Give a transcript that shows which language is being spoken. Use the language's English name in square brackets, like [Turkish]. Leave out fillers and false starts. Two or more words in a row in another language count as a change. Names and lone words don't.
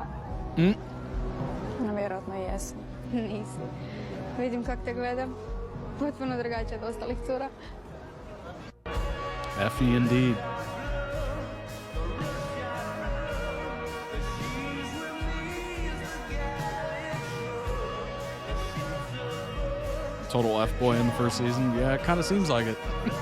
[Croatian] No, vjerojatno jesam. Nisi. Vidim kak te gledam. Potpuno drugačija od ostalih cura. [English] Effie indeed. Total F-boy in the first season. Yeah, it kind of seems like it.